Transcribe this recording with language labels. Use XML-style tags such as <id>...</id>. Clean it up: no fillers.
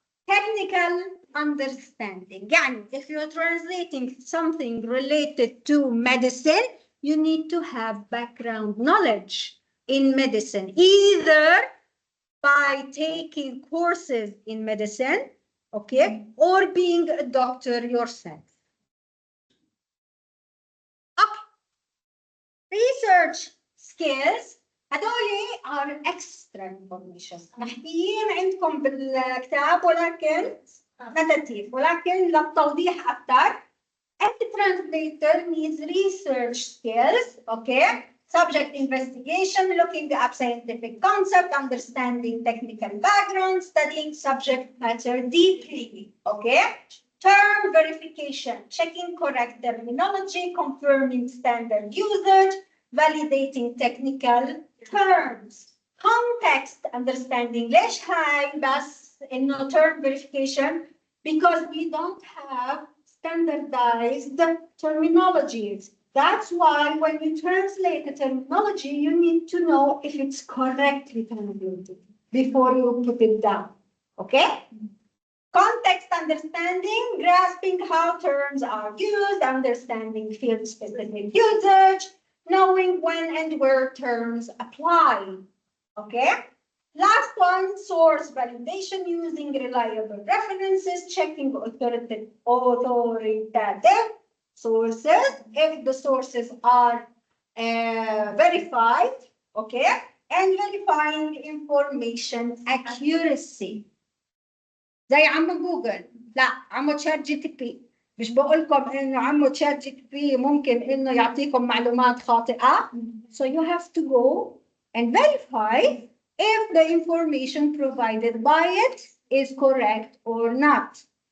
<en>Technical understanding.</en> <ar>يعني,</ar> <en>if you're translating something related to medicine, you need to have background knowledge in medicine, either by taking courses in medicine, okay, or being a doctor yourself. Okay. Research skills</en> <ar>هدول</ar> <en>are extra information</en> <ar>محكيين عندكم بالكتاب ولكن نتاتيف ولكن للتوضيح أكثر.</ar> <en>Any translator needs research skills, okay? Subject investigation, looking up scientific concept, understanding technical background, studying subject matter deeply, okay? Term verification, checking correct terminology, confirming standard usage, validating technical terms. Context understanding.</en> <ar>ليش هاي بس إنه term verification?</ar> <en>Because we don't have standardized terminologies. That's why when you translate a terminology, you need to know if it's correctly translated before you put it down. Okay? Context understanding, grasping how terms are used, understanding field-specific usage, knowing when and where terms apply. Okay? Last one, source validation using reliable references, checking authoritative sources if the sources are verified, okay? And verifying information accuracy.</en> <ar>زي عمو جوجل، لا عمو تشات جي تي بي، مش بقول لكم انه عمو تشات جي تي بي ممكن انه يعطيكم معلومات خاطئة.</ar> <en>So you have to go and verify if the information provided by it is correct or not.</en>